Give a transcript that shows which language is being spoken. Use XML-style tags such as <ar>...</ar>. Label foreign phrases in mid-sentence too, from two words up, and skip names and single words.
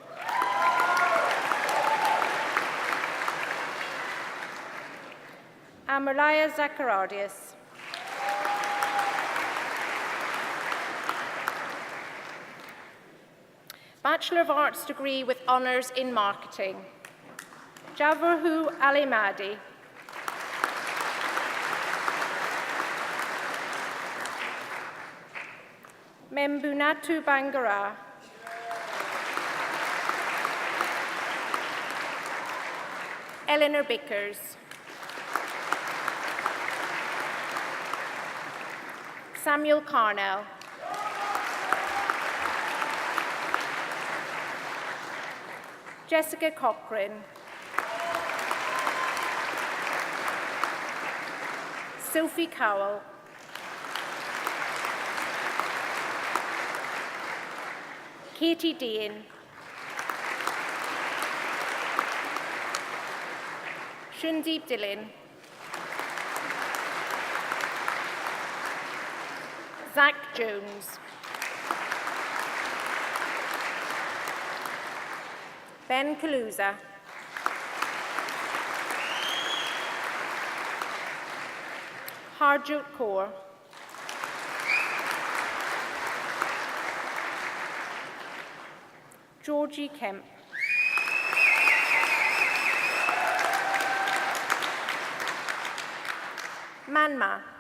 <en>Amalaya Zacharadias. Bachelor of Arts degree with honours in marketing. Javahu Alimadi. Membunatu Bangara. Eleanor Bickers. Samuel Carnell. Jessica Cochran. Sophie Cowell. Katie Dean. Shundeep Dillon. Zach Jones. Ben Kaluza. Harjot Kaur. Georgie Kemp. Manma.</en>